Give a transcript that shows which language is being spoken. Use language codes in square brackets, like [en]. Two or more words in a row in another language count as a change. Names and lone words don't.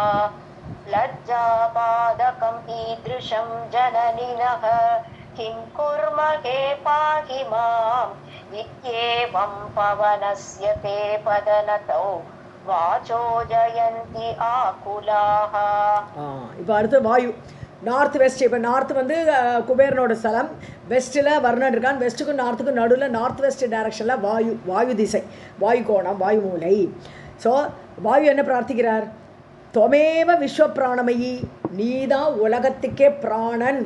[sa] लज्जापादकम् ईदृशं जननिनः किं कुर्महे पाहि माम् इत्येवं पवनस्य ते पदनतौ वाचो जयन्ति आकुलाः. [ta] இப்போ அடுத்து வாயு [en] north west. [ta] இப்போ நார்த் வந்து குபேரனோட ஸ்தலம், வெஸ்ட்டில் வர்ணன் இருக்கான், வெஸ்ட்டுக்கும் நார்த்துக்கும் நடுவில் [en] north west [ta] டைரக்ஷனில் வாயு திசை, வாயு கோணம், வாயு மூலை. ஸோ வாயு என்ன பிரார்த்திக்கிறார்? [sa] त्वमेव विश्वप्राणमयि, [ta] நீ தான் உலகத்துக்கே பிராணன்.